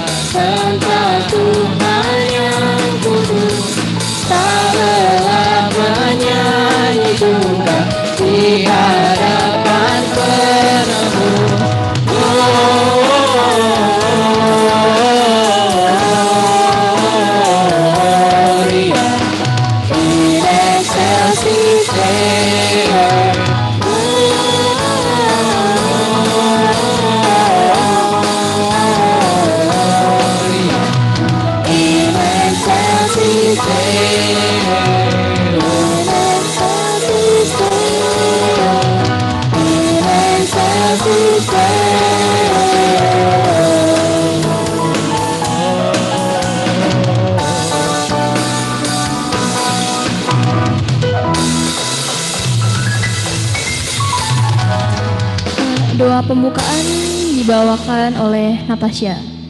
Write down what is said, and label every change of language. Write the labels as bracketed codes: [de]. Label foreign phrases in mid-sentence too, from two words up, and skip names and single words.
[id] Engkau Tuhan yang kudus, tak lelah menyanyi juga di hadapan penebus. [la] Gloria in excelsis Deo. In excelsis Deo. In excelsis Deo. [id] Doa pembukaan dibawakan oleh Natasha.